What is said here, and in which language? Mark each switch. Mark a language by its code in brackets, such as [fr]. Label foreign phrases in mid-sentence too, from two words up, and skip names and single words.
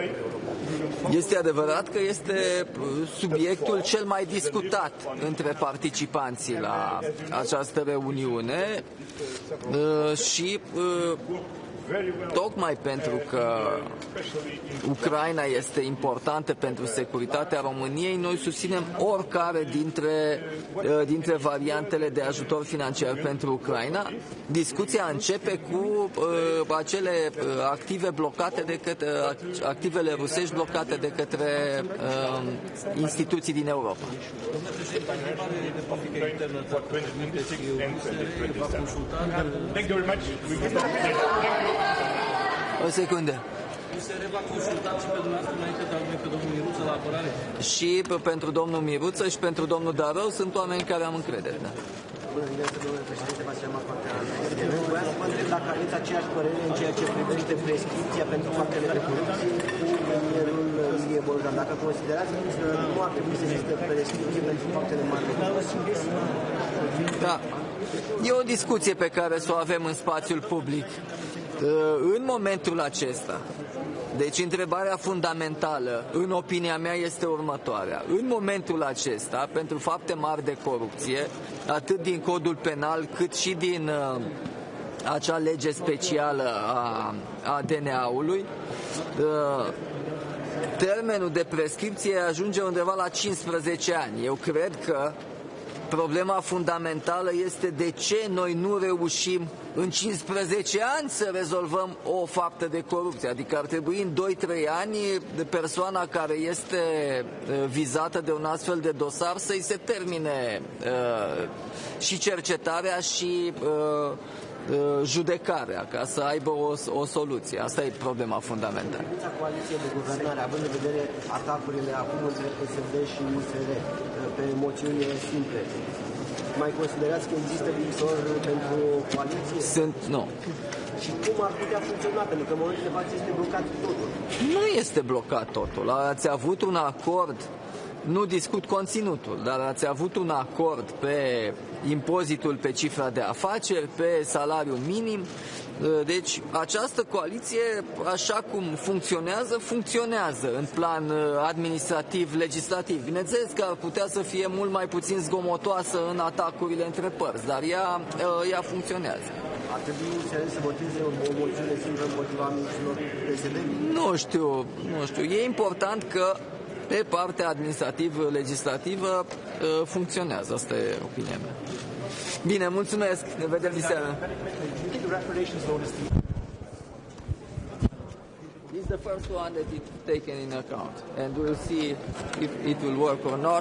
[ro] Este adevărat că este subiectul cel mai discutat între participanții la această reuniune și tocmai pentru că Ucraina este importantă pentru securitatea României, noi susținem oricare dintre variantele de ajutor financiar pentru Ucraina. Discuția începe cu acele active blocate activele rusești blocate de către instituții din Europa. O secundă. Și pentru domnul Miruță și pentru domnul Darău sunt oameni care am încredere. Da. Vreau să vă întreb dacă aveți aceeași părere în ceea ce privește prescripția pentru faptele de corupție cu premierul Ilie Bogdan. Dacă considerați că nu ar trebui să existe prescripție pentru faptele mari de corupție. Da. E o discuție pe care să o avem în spațiul public. În momentul acesta, deci întrebarea fundamentală, în opinia mea, este următoarea. În momentul acesta, pentru fapte mari de corupție, atât din codul penal cât și din acea lege specială a DNA-ului, termenul de prescripție ajunge undeva la 15 ani. Eu cred că problema fundamentală este de ce noi nu reușim în 15 ani să rezolvăm o faptă de corupție. Adică ar trebui în 2-3 ani persoana care este vizată de un astfel de dosar să-i se termine și cercetarea și judecarea, ca să aibă o soluție. Asta e problema fundamentală. Coaliție de guvernare, având în vedere atacurile acum între PSD și USR pe moțiuni simple, mai considerați că există viitor pentru coaliție? Nu. Și cum ar putea funcționa? Pentru că în momentul de față este blocat totul. Nu este blocat totul. Ați avut un acord nu discut conținutul, dar ați avut un acord pe impozitul pe cifra de afaceri, pe salariul minim. Deci această coaliție, așa cum funcționează în plan administrativ, legislativ. Bineînțeles că ar putea să fie mult mai puțin zgomotoasă în atacurile între părți, dar ea funcționează. Ar trebui să voteze o moțiune simplă împotriva ministrilor PSD? Nu știu. E important că pe partea administrativ-legislativă funcționează. Asta e opinia mea. Bine, mulțumesc. Ne vedem diseară. [en] This is the first one that is taken in account, and we'll see if it will work or not.